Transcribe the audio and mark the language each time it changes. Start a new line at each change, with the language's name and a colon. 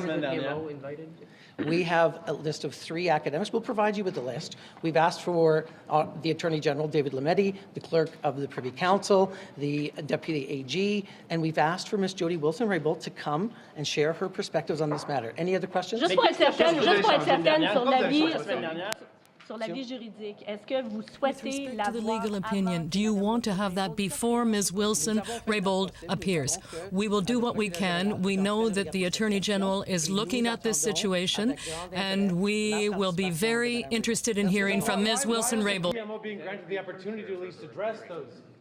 English: PMO invited? We have a list of 3 academics. We'll provide you with the list. We've asked for the Attorney General, David Lametti, the Clerk of the Privy Council, the Deputy AG, and we've asked for Ms. Jody Wilson-Raybould to come and share her perspectives on this matter. Any other questions?
French: Juste pour être certaine sur l'avis juridique, est-ce que vous souhaitez
English: To the
French: l'avoir
English: legal opinion, do you want to have that before Ms. Wilson-Raybould appears? We will do what we can. We know that the Attorney General is looking at this situation, and we will be very interested in hearing from Ms. Wilson-Raybould. PMO being granted the opportunity to at least address those.